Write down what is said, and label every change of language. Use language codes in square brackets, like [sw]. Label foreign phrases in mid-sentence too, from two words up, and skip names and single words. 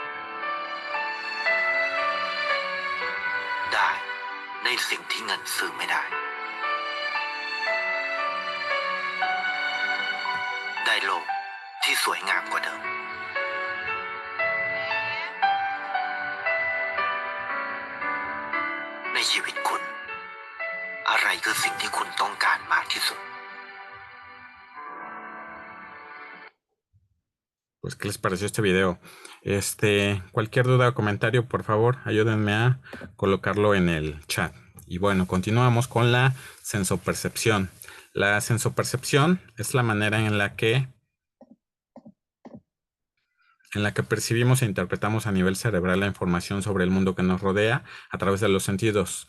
[th] ได้ในสิ่งที่เงินซื้อไม่ได้ได้โลกที่สวยงามกว่าเดิมในชีวิตคุณอะไรคือสิ่งที่คุณต้องการมากที่สุด [es] Pues, ¿qué les pareció este video? Cualquier duda o comentario, por favor, ayúdenme a colocarlo en el chat. Y bueno, continuamos con la sensopercepción. La sensopercepción es la manera en la que percibimos e interpretamos a nivel cerebral la información sobre el mundo que nos rodea a través de los sentidos.